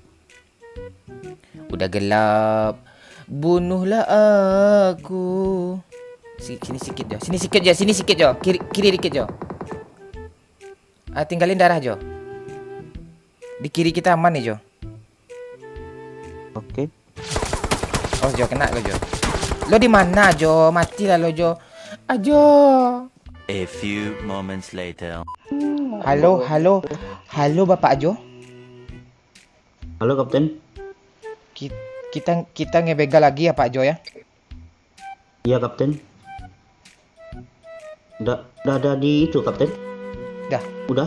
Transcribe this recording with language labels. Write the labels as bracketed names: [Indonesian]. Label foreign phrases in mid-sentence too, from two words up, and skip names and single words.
[Indonesian] Udah gelap. Bunuhlah aku. Sini sikit, Jo. Kiri dikit, Jo. Tinggalin darah Jo. Di kiri kita aman nih Jo. Oke. Oh Jo kena lo Jo. Lo di mana Jo? Mati lah lo Jo. Ajo. [English] A few moments later. [Indonesian] Halo, halo. Halo Bapak Jo. Halo Kapten. Kita ngebegal lagi ya Pak Jo ya. Iya Kapten. Udah ada di itu Kapten. Udah.